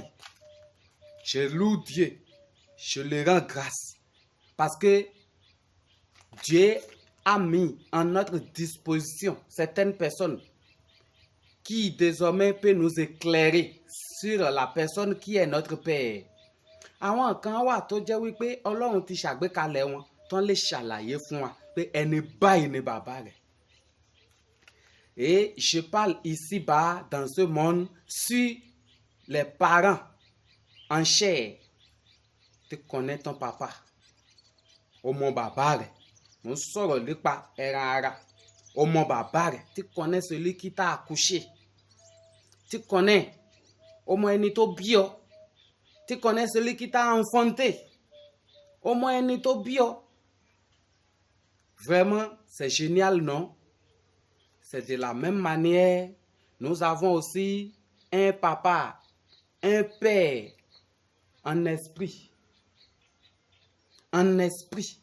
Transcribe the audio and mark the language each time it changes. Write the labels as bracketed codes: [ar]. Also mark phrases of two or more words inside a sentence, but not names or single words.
[fr] Je loue Dieu, je le rends grâce parce que Dieu a mis en notre disposition certaines personnes qui désormais peut nous éclairer sur la personne qui est notre père. [yo] Àwọn kan wà tó jẹ́ wípé Ọlọ́run ti ṣàgbékalẹ̀ wọn tán lè ṣàlàyé fún wa pé ẹni báyìí ni bàbá rẹ̀. [fr] Et je parle ici-bas dans ce monde sur les parents en chair. Tu connais ton papa. [yo] O mọ bàbá rẹ̀. Mo sọ̀rọ̀ nípa ẹran ara. O mọ bàbá rẹ̀. [fr] Tu connais celui qui t'a accouché. Tu connais au moins [yo] ẹni tó bí ọ. [fr] Tu connais celui qui t'a enfanté. Au moins [yo] ẹni tó bí ọ. [fr] Vraiment, c'est génial, non? C'est de la même manière, nous avons aussi un papa, un père en esprit. En esprit.